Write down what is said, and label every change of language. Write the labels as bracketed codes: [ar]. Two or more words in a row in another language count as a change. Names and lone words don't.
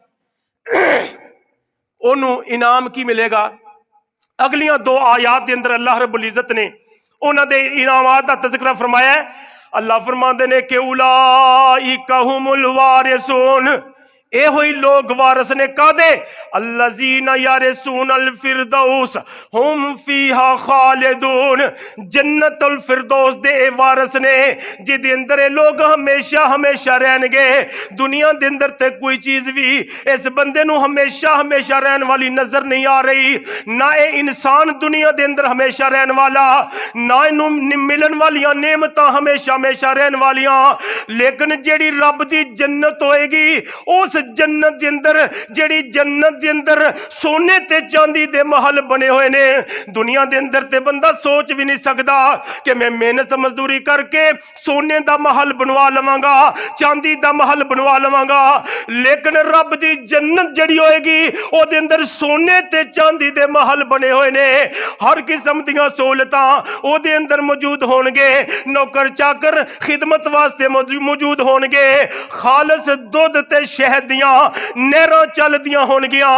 [pa] اونوں انعام کی ملے گا? اگلیاں 2 آیات کے اندر اللہ رب العزت نے انہاں دے انعامات دا تذکرہ فرمایا ہے. اللہ فرماتے نے کہ [ar] أولئك هم الوارثون, [pa] اے ہوئی لوگ وارث نے کادے [ar] الذين يرثون الفردوس هم فيها خالدون, [pa] جنت الفردوس دے وارث نے جیہدے اندر یہ لوگ ہمیشہ ہمیشہ رہن گے. دنیا دے اندر تے کوئی چیز بھی اس بندے نوں ہمیشہ ہمیشہ رہن والی نظر نہیں آ رہی. نہ یہ انسان دنیا دے اندر ہمیشہ رہن والا، نہ اینوں ملن والیاں نعمتاں ہمیشہ ہمیشہ رہن والیاں. لیکن جیہڑی رب دی جنت ہوئے گی اس جنت کے اندر، جیہڑی جنت کے اندر سونے تے چاندی دے محل بنے ہوئے نے. دنیا کے اندر تے بندہ سوچ بھی نہیں سکتا کہ میں محنت مزدوری کر کے سونے کا محل بنوا لواں گا، چاندی کا محل بنوا لواں گا. لیکن رب دی جنت جڑی ہوئے گی اودے اندر سونے تے چاندی دے محل بنے ہوئے نے. ہر قسم دیاں سہولتاں اودے اندر موجود ہون گے، نوکر چاکر خدمت واسطے موجود ہون گے، خالص دودھ تے شہد دیاں نہراں چلدیاں ہون گیاں.